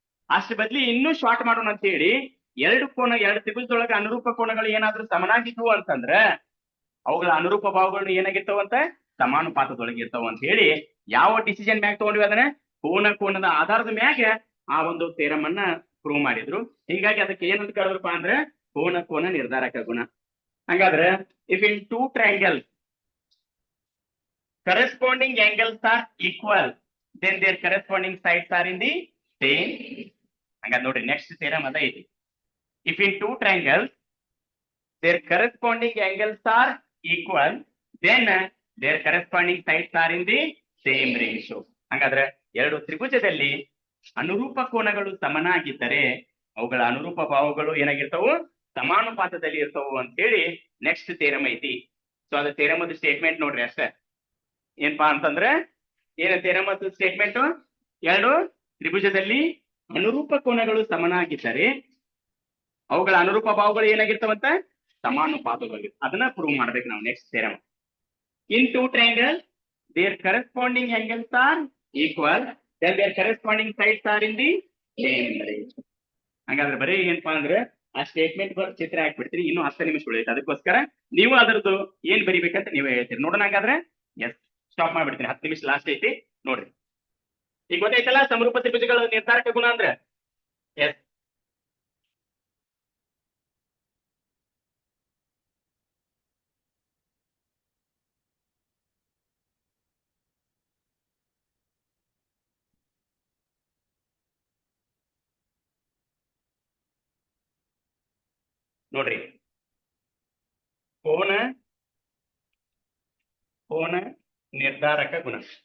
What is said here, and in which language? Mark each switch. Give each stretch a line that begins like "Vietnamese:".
Kannada: ಅಷ್ಟು ಬದ್ಲಿ ಇನ್ನೂ ಶಾರ್ಟ್ ಮಾಡೋಣ ಅಂತ ಹೇಳಿ ಎರಡು ತ್ರಿಭುಜದೊಳಗೆ ಅನುರೂಪ ಕೋನಗಳು ಏನಾದ್ರೂ ಸಮನಾಗಿದ್ವು ಅಂತಂದ್ರ ಅವುಗಳ ಅನುರೂಪ ಭಾವಗಳು ಏನಾಗಿರ್ತಾವಂತ ಸಮಾನುಪಾತದೊಳಗೆ ಇರ್ತಾವ ಅಂತ ಹೇಳಿ ಯಾವ ಡಿಸಿಷನ್ ಮ್ಯಾಗ ತಗೊಂಡ್ವಿ ಅದನ್ನ ಕೋನದ ಆಧಾರದ ಮ್ಯಾಗ ಆ ಒಂದು ಥಿಯರಮ್ ಅನ್ನ ಪ್ರೂವ್ ಮಾಡಿದ್ರು. ಹೀಗಾಗಿ ಅದಕ್ಕೆ ಏನಂತ ಕರೆದ್ರಪ್ಪ ಅಂದ್ರೆ ಕೋನ ನಿರ್ಧಾರಕ ಗುಣ.
English: ಹಂಗಾದ್ರೆ if in two triangles corresponding angles are equal, then their corresponding sides are in the same.
Kannada: ಹಂಗಾದ್ರೆ ನೋಡ್ರಿ ನೆಕ್ಸ್ಟ್ ಥಿಯರಮ್ ಅದ ಐತಿ.
English: If in two triangles their corresponding angles are equal, then their corresponding sides are in the same ratio.
Kannada: ಹಂಗಾದ್ರೆ ಎರಡು ತ್ರಿಭುಜದಲ್ಲಿ ಅನುರೂಪ ಕೋನಗಳು ಸಮನಾಗಿದ್ದರೆ ಅವುಗಳ ಅನುರೂಪ ಭಾವಗಳು ಏನಾಗಿರ್ತಾವು ಸಮಾನುಪಾತದಲ್ಲಿ ಇರ್ತಾವು ಅಂತ ಹೇಳಿ ನೆಕ್ಸ್ಟ್ ಥಿಯರಮ್ ಐತಿ. ಸೊ ಅದ ಥಿಯರಮ್ ಸ್ಟೇಟ್ಮೆಂಟ್ ನೋಡ್ರಿ ಅಷ್ಟೇ. ಏನಪ್ಪಾ ಅಂತಂದ್ರೆ ಏನಂತೀರ ಮತ್ತು ಸ್ಟೇಟ್ಮೆಂಟ್ ಎರಡು ತ್ರಿಭುಜದಲ್ಲಿ ಅನುರೂಪ ಕೋನಗಳು ಸಮನಾಗಿದ್ದರೆ ಅವುಗಳ ಅನುರೂಪ ಭಾವಗಳು ಏನಾಗಿರ್ತಾವಂತ ಸಮಾನುಪಾತಗಳು. ಅದನ್ನ ಪ್ರೂವ್ ಮಾಡ್ಬೇಕು ನಾವು next theorem.
English: In two triangle their corresponding angles are equal then their corresponding sides are in the same ratio.
Kannada: ಹಂಗಾದ್ರೆ ಬರೀ ಏನಪ್ಪಾ ಅಂದ್ರೆ ಆ ಸ್ಟೇಟ್ಮೆಂಟ್ ಚಿತ್ರ ಹಾಕ್ಬಿಡ್ತೀರಿ. ಇನ್ನು 10 ನಿಮಿಷ ಉಳಿಯುತ್ತೆ. ಅದಕ್ಕೋಸ್ಕರ ನೀವು ಅದರದ್ದು ಏನ್ ಬರಿಬೇಕಂತ ನೀವೇ ಹೇಳ್ತೀರಿ. ನೋಡೋಣ ಹಾಗಾದ್ರೆ. ಎಸ್, ಸ್ಟಾಪ್ ಮಾಡ್ಬಿಡ್ತೀನಿ. 10 ನಿಮಿಷ ಲಾಸ್ಟ್ ಐತಿ ನೋಡ್ರಿ. ಈಗ ಗೊತ್ತಾಯ್ತಲ್ಲ ಸಮರೂಪ ತ್ರಿಭುಜಗಳ ನಿರ್ಧಾರಕ ಗುಣ ಅಂದ್ರೆ. ಎಸ್, ನೋಡ್ರಿ ಕೋನ ನಿರ್ಧಾರಕ ಗುಣ.